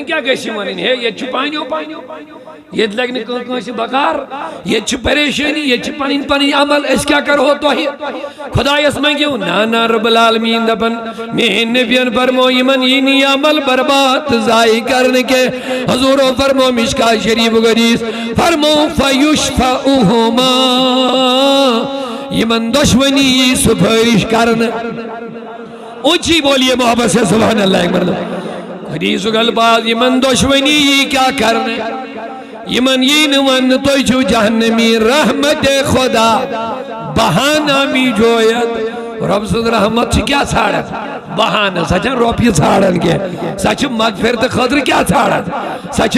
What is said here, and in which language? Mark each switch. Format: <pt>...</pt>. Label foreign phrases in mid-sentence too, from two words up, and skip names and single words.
<ks>کیٛاہ گژھِ یہِ وَنٕنۍ ہے ییٚتہِ چھُ پانیو ییٚتہِ لگہِ نہٕ کانٛہہ کٲنٛسہِ بکار ییٚتہِ چھِ پریشٲنی ییٚتہِ چھِ پنٕنۍ پنٕنۍ عمل أسۍ کیٛاہ کرہو تۄہہِ خۄدایس منٛگِو نا</ks> <ar>رب العالمیٖن</ar> <ks>دپن میٛٲنۍ نبین فرمو یِمن یی نہٕ یہِ عمل برباد تہٕ ضایع کرنہٕ کینٛہہ حضوٗرو فرمو مشکات شریٖفُک حدیٖث فرمو فیُشفعُہُما یِمن دۄشوٕنی یی سُفٲرِش کرنہٕ</ks> <ur>اونچی بولیے محبت سے</ur> <ar>سبحان اللہ</ar> <ks>حدیثُک الفاظ یِمن دۄشوٕنی یی کیٛاہ کرنہٕ یِمن یی نہٕ وننہٕ تُہۍ چھِو جہنمی</ks> <fa>رحمت خدا بہانہ میٖجویت</fa> <ks>رۄب سٕنٛز رحمت چھِ کیٛاہ ژھانڈان بہانہٕ سۄ چھنہٕ رۄپیہِ ژھانڈان کینٛہہ سۄ چھِ مغفرتہٕ خٲطرٕ کیٛاہ ژھانڈان سۄ چھِ</ks>